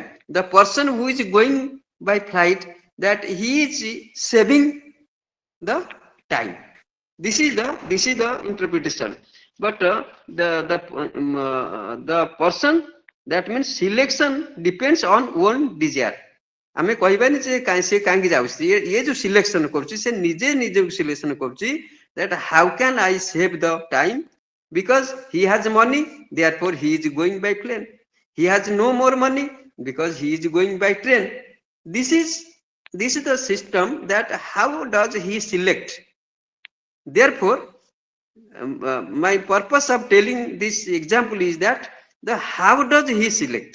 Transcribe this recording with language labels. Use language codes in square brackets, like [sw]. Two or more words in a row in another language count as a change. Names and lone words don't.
[en] The person who is going by flight, that he is saving the time. This is the interpretation. But the person, that means selection depends on one desire. [or] ଆମେ କହିବାନି ଯେ ସେ କାହିଁକି ଯାଉଛି ଏ ଯୋ ସିଲେକ୍ସନ କରୁଛି ସେ ନିଜେ ନିଜେ ସିଲେକ୍ସନ କରୁଛି [en] that how can I save the time, because he has money, therefore he is going by plane. He has no more money because he is going by train. This is the system, that how does he select. Therefore my purpose of telling this example is that the how does he select.